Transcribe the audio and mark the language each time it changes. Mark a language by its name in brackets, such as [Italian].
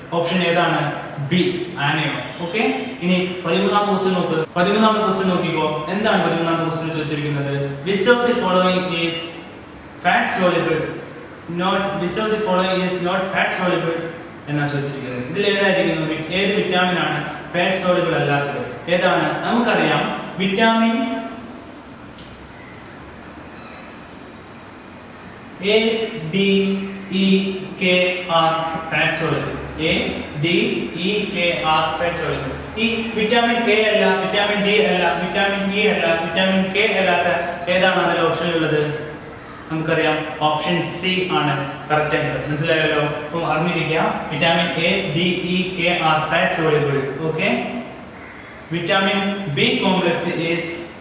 [Malayalam] Option ഏതാണ്? B, anion. Okay, ഇനി 13ാമത്തെ question നോക്ക്. 13ാമത്തെ ക്വസ്റ്റ്യൻ നോക്കിക്കോ. എന്താണ് 13ാമത്തെ ക്വസ്റ്റ്യൻ ചോദിച്ചിരിക്കുന്നത്? [English] which of the following is fat soluble not which of the following is not fat soluble [Malayalam] എന്നാണ് ചോദിച്ചിരിക്കുന്നത്. ഇതിൽ ഏതായിരിക്കും? ഏത് വിറ്റാമിൻ ആണ് ഫാറ്റ് സോളിബിൾ അല്ലാത്തത്? ഏതാണ്? നമുക്കറിയാം [English] Vitamin A, D, E, K are fat soluble. A, D, E, K are fat soluble. [Malayalam] ഈ വിറ്റാമിൻ എ അല്ല, വിറ്റാമിൻ ഡി അല്ല, വിറ്റാമിൻ ഇ അല്ല, വിറ്റാമിൻ കെ അല്ലാത്ത ഏതാണ് അതിൽ ഓപ്ഷനിലുള്ളത്? നമുക്കറിയാം ഓപ്ഷൻ സി ആണ് കറക്റ്റ് ആൻസർ. മനസ്സിലായല്ലോ? അപ്പോൾ അറിഞ്ഞിരിക്കുക, vitamin A, D, E, K [English] Are fat soluble. [Malayalam] Okay, vitamin B complex is